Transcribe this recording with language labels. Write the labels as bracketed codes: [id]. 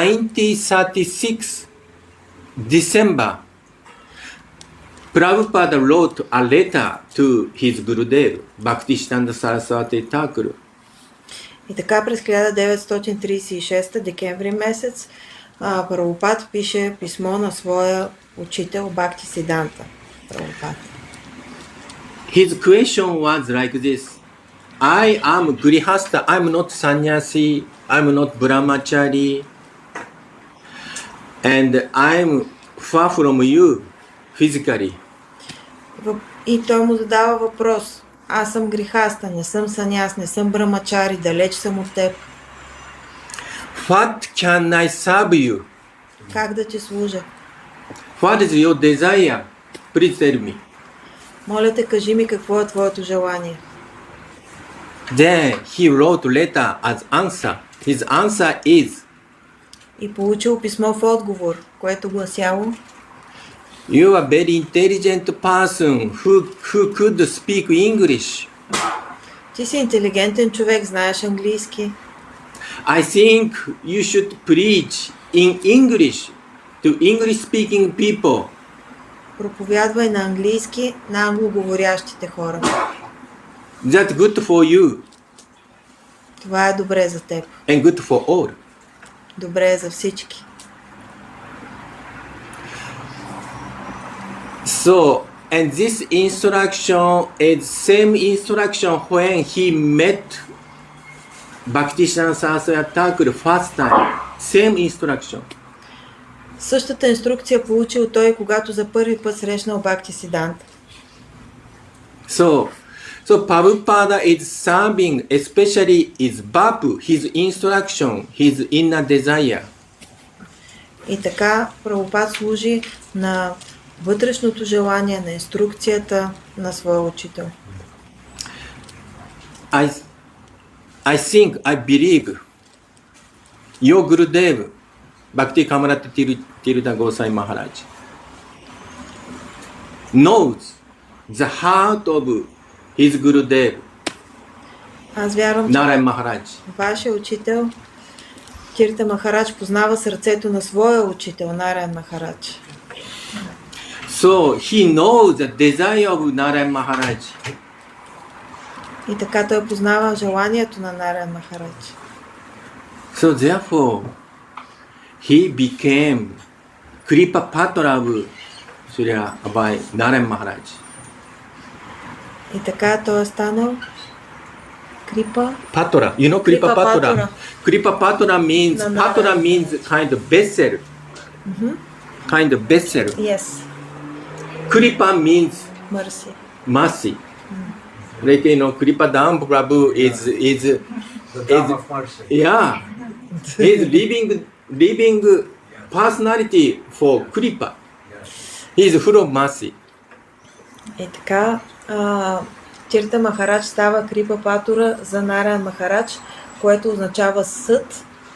[en] 1936 December, Prabhupada wrote a letter to his Gurudev, Bhaktisiddhanta Saraswati Thakur. [bg] И така през 1936 декември месец Прабхупад пише писмо на своя учител Бхактисиданта Прабхупад. [en] His question was like this: I am Grihastha, I'm not sannyasi, I'm not brahmachari, and I'm far from you physically. [bg] И той му задава въпрос. Аз съм грихаста, не съм саняс, не съм брамачари, далеч съм от теб. [en] What can I serve you? [bg] Как да ти служа? [en] What is your desire? Please tell me. [bg] Моля те, кажи ми какво е твоето желание. [en] Then he wrote letter as answer. His answer is, [bg] И получил писмо в отговор, което гласяло: [en] you are very intelligent person who could speak English. [bg] Ти си интелигентен човек, знаеш английски. [en] I think you should preach in English to English-speaking people. [bg] Проповядвай на английски на англоговорящите хора. [en] That's good for you [bg] Това е добре за теб. [en] and good for all. [bg] Добре е за всички. [en] So, and this instruction is same instruction when he met Bhaktisiddhanta Saraswati Thakur first time. Same instruction. [bg] Същата инструкция получил той, когато за първи път срещнал Бхактисиданта. [en] So Prabhupada is serving, especially is Bapu, his instruction, his inner desire. [bg] И така Прабхупад служи на вътрешното желание, на инструкцията на своя учител. [en] I think, I believe your Gurudev, Bhakti Kamarata Tirtha Goswami Maharaj, knows the heart of his Gurudev, [bg] Аз вярвам, че [en] Narayan Maharaj. [bg] вашия учител Тирта Махарадж познава сърцето на своя учител Нараян Махарадж. [en] So he knows the desire of Narayan Maharaj. [bg] И така той познава желанието на Нараян Махарадж. [en] So therefore, he became Kripa Patra of Srila Abhay Narayan Maharaj. [bg] И така той е станал Крипа. [en] Patra, you know Kripa Kripa Patra. Patra. Kripa Patra means No, no. Patra means kind of vessel. Kind of vessel. Yes. Kripa means Мърси. mercy. Like you know, Kripa Dham Prabhu is The Dharma of mercy. yeah, he's living personality for Kripa. He is full of mercy. [bg] И така Тирта Махарадж става Крипа Патура за Нараян Махарадж, което означава съд,